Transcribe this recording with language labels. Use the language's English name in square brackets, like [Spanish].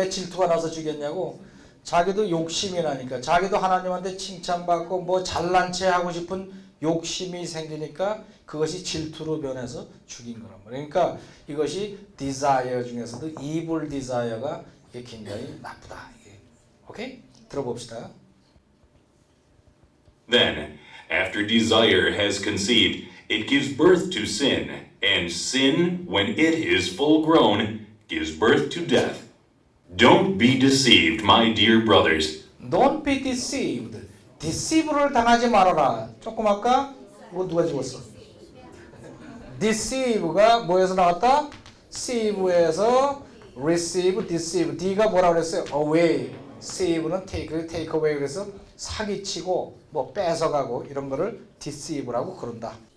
[Korean] 왜 질투가 나서 죽였냐고? 자기도 욕심이 나니까 자기도 하나님한테 칭찬받고 뭐 잘난 체 하고 싶은 욕심이 생기니까 그것이 질투로 변해서 죽인 거란 말이에요. 그러니까 이것이 desire 중에서도 evil desire가 이게 굉장히 나쁘다. 이게. 오케이? 들어봅시다. [English] Then, after desire has conceived, it gives birth to sin, and sin, when it is full grown, gives birth to death. Don't be deceived, my dear brothers. Don't be deceived. [Korean] deceive를 당하지 말아라. 조금 아까 뭐 누가 집었어? deceive가 뭐에서 나왔다? sieve에서 receive, deceive. D가 뭐라 그랬어요? away. sieve는 [English] take away [Korean] 그래서 사기치고 뭐 뺏어가고 이런 거를 deceive라고 그런다.